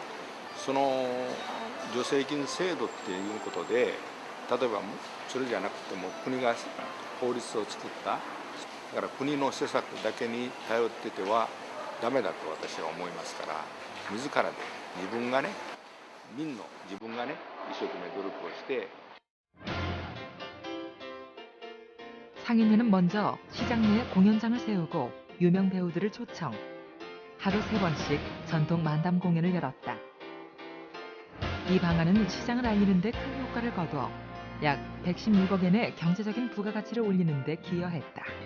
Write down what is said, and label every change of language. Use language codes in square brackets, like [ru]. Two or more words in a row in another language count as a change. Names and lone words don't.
[ja] その助成金制度っていうことで例えばそれじゃなくても国が法律を作っただから国の施策だけに頼っててはダメだと私は思いますから自らで自分がね自分がね一生懸命努力をして [ko] 상인회는 먼저 시장 내에 공연장을 세우고 유명 배우들을 초청. 하루 3번씩 전통 만담 공연을 열었다. 이 방안은 시장을 알리는 데 큰 효과를 거두어 약 116억 엔의 경제적인 부가가치를 올리는 데 기여했다.